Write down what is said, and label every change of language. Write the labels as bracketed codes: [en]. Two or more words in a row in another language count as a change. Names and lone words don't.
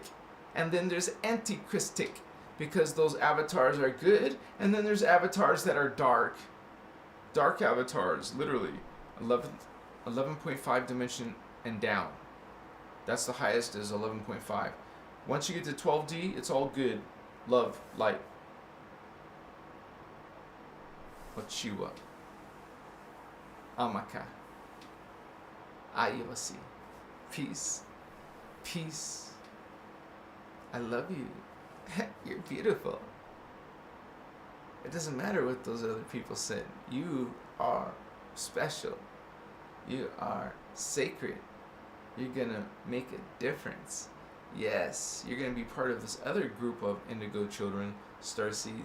[en] And then there's anti-Christic, because those avatars are good, and then there's avatars that are dark. Dark avatars, literally. 11.5 dimension and down. That's the highest is 11.5. Once you get to 12D, it's all good. Love, light. Wachiwa. Amaka. Ayawasi. Peace. Peace. I love you. You're beautiful. It doesn't matter what those other people said. You are special. You are sacred. You're gonna make a difference. Yes, you're gonna be part of this other group of indigo children, starseeds.